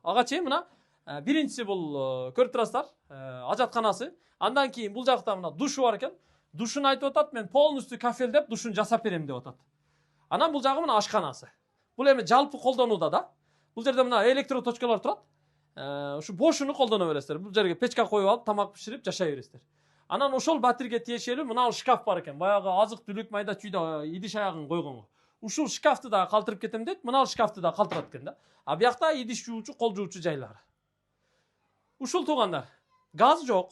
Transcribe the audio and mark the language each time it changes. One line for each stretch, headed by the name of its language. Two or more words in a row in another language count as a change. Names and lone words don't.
Kyrgyz: Ага чейин мына биринчиси бул көрүп турасыздар, ажатканасы. Андан кийин бул жакта мына душу бар экен. Душун айтып атат, мен полностью кафелдеп душун жасап берем деп атат. Анан бул жагы мына ашканасы. Бул эми жалпы колдонууда да. Бул жерде мына электроточкалар турат. Шу бошуну колдана бересиздер. Бул жерге печка коюп алып, тамак пиширип жашай бересиздер. Анан ошол батирге тиешелүү мына шкаф бар экен. Баягы азык түлүк майда чүйдө идиш аягын койгонго. Ушул шкафты да калтырып кетем дейт. Мына шкафты да калтырат экен да. А биякта идиш жуучу, кол жуучу жайлары. Ушул туугандар. Газ жок.